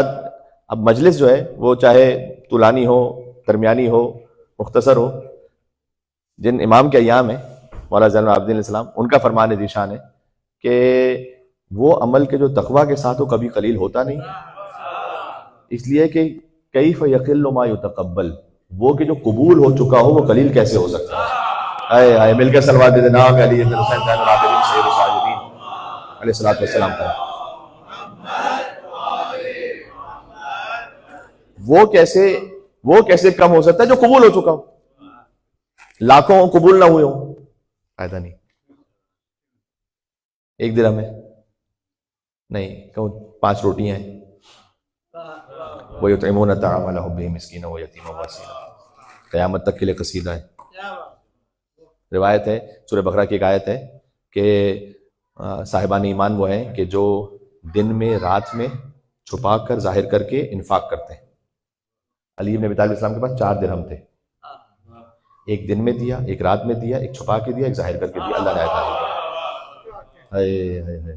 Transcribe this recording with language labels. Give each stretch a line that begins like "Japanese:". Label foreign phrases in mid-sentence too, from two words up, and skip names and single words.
Urdu: اب مجلس جو ہے وہ چاہے طولانی ہو، درمیانی ہو، مختصر ہو، جن امام کے ایام ہیں مولانا زین العابدین علیہ السلام، ان کا فرمان ذیشان ہے کہ وہ عمل کے جو تقوی کے ساتھ وہ کبھی قلیل ہوتا نہیں، اس لیے کہ
Arabic: کیف یقل ما یتقبل،
Urdu: وہ کہ جو قبول ہو چکا ہو وہ قلیل کیسے ہو سکتا ہے. اے اے مل کے صلوات دے جناب علی بن حسین زین العابدین سید الساجدین علیہ الصلوۃ والسلام پر۔ وہ کیسے کم ہو سکتا ہے جو قبول ہو چکا ہو؟ لاکھوں قبول نہ ہوئے ہوں، فائدہ نہیں۔ 1 درہم ہے نہیں، کہوں 5 روٹیاں ہیں،
Arabic: وَيُطْعِمُونَ الطَّعَامَ عَلَىٰ حُبِّهِ مِسْكِينًا وَيَتِيمًا وَأَسِيرًا،
Urdu: قیامت تک کے لیے قصیدہ ہے۔ روایت ہے، سورہ بقرہ کی ایک آیت ہے کہ صاحبان ایمان وہ ہیں کہ جو دن میں رات میں چھپا کر ظاہر کر کے انفاق کرتے ہیں۔ علی بن ابی طالب السلام کے پاس 4 درہم تھے، ایک دن میں دیا، ایک رات میں دیا، ایک چھپا کے دیا، ایک ظاہر کر کے دیا، اللہ نے آیت۔